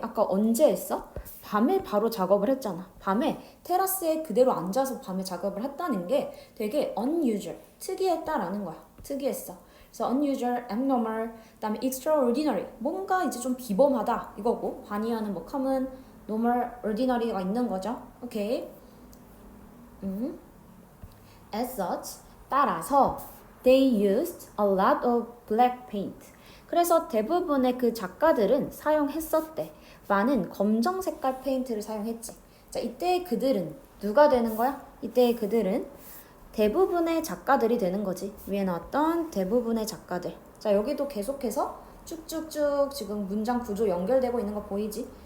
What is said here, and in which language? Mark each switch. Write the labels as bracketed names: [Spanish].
[Korean] 아까 언제 했어? 밤에 바로 작업을 했잖아. 밤에 테라스에 그대로 앉아서 밤에 작업을 했다는 게 되게 unusual, 특이했다라는 거야. 특이했어. 그래서 unusual, abnormal, 그다음에 extraordinary, 뭔가 이제 좀 비범하다 이거고, 반의하는 뭐 common, normal, ordinary가 있는 거죠. 오케이. [English] As such, [Korean] 따라서 [English] they used a lot of black paint. [Korean] 그래서 대부분의 그 작가들은 사용했었대. 많은 검정 색깔 페인트를 사용했지. 자, 이때의 그들은 누가 되는 거야? 이때의 그들은 대부분의 작가들이 되는 거지. 위에 나왔던 대부분의 작가들. 자, 여기도 계속해서 쭉쭉쭉 지금 문장 구조 연결되고 있는 거 보이지?